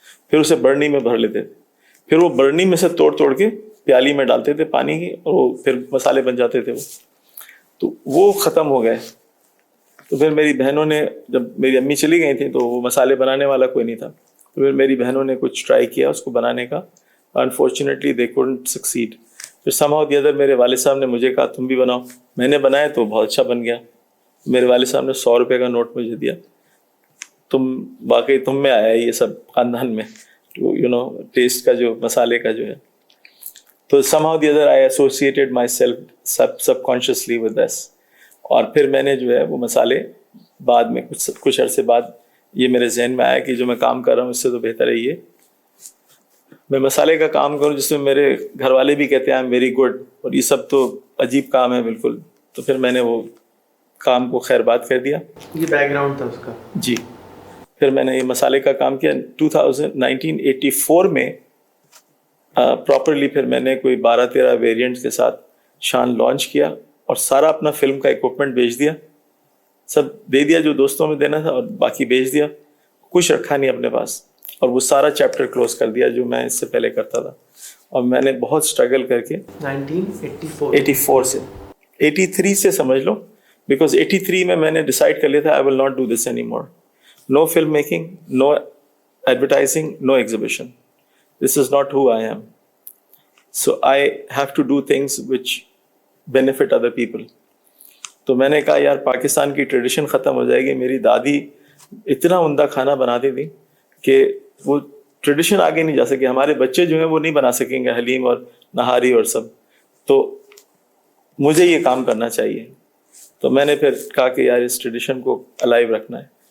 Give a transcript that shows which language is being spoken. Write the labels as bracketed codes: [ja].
[ur] پھر اسے برنی میں بھر لیتے تھے, پھر وہ برنی میں سے توڑ کے پیالی میں ڈالتے تھے پانی کی, اور وہ پھر مسالے بن جاتے تھے. تو وہ ختم ہو گئے. تو پھر میری بہنوں نے, جب میری امی چلی گئی تھیں تو وہ مسالے بنانے والا کوئی نہیں تھا, تو پھر میری بہنوں نے کچھ ٹرائی کیا اس کو بنانے کا. [en] Unfortunately they couldn't succeed. [ur] پھر [en] somehow the other [ur] میرے والد صاحب نے مجھے کہا تم بھی بناؤ. میں نے بنایا تو بہت اچھا بن گیا. میرے والد صاحب نے 100 روپے کا نوٹ مجھے دیا, تم میں آیا یہ سب خاندان میں, ٹیسٹ کا جو مسالے کا جو ہے. [en] تو somehow the other I associated myself subconsciously with this. [ur] اور پھر میں نے جو ہے وہ مسالے بعد میں کچھ عرصے بعد یہ میرے ذہن میں آیا کہ جو میں کام کر رہا ہوں اس سے تو بہتر ہے یہ میں مسالے کا کام کروں, جس میں میرے گھر والے بھی کہتے ہیں [en] I am very good, [ur] اور یہ سب تو عجیب کام ہے بالکل. تو پھر میں نے وہ کام کو خیر بات کر دیا. یہ بیک گراؤنڈ تھا اس کا. جی. پھر میں نے یہ مسالے کا کام کیا 1984 میں پراپرلی. پھر میں نے کوئی 12-13 ویریئنٹس کے ساتھ شان لانچ کیا, اور سارا اپنا فلم کا ایکوپمنٹ بیچ دیا, سب دے دیا جو دوستوں میں دینا تھا, اور باقی بیچ دیا, کچھ رکھا نہیں اپنے پاس. اور وہ سارا چیپٹر کلوز کر دیا جو میں اس سے پہلے کرتا تھا. اور میں نے بہت اسٹرگل کر کے 1984 سے 83 سے سمجھ لو, بیکاز 83 میں نے ڈیسائڈ کر لیا تھا [en] I will not do this anymore. No film making, no advertising, no exhibition. This is not who I am. So I have to do things which benefit other people. [ur] تو میں نے کہا یار پاکستان کی ٹریڈیشن ختم ہو جائے گی. میری دادی اتنا عمدہ کھانا بناتی تھی کہ وہ ٹریڈیشن آگے نہیں جا سکی. ہمارے بچے جو ہیں وہ نہیں بنا سکیں گے حلیم اور نہاری اور سب. تو مجھے یہ کام کرنا چاہیے. تو میں نے پھر کہا کہ یار اس ٹریڈیشن کو الائیو رکھنا ہے.